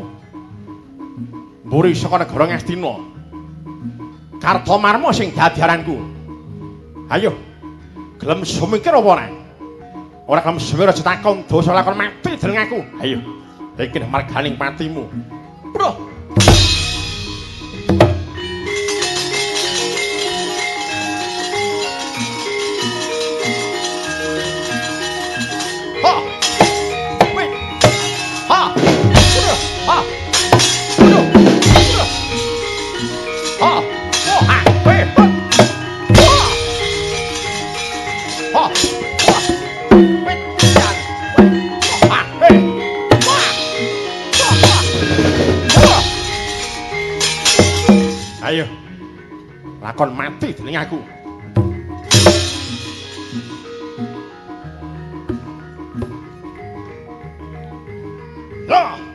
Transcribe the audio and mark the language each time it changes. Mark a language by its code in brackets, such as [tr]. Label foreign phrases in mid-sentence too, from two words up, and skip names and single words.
[jv] Mburi saka negara Ngastina. Kartomarma sing dadi aranku. Ayo. Gelem sumingkir apa ora? Ora gelem suwir aja takon dosa lakon mati dening aku. Ayo. Iki marganing patimu. Bro. Ha. Wait. Ha. Ha. Ha. Oh, ha. Wait. Ha. Ayo, lakon mati dening aku. Ya.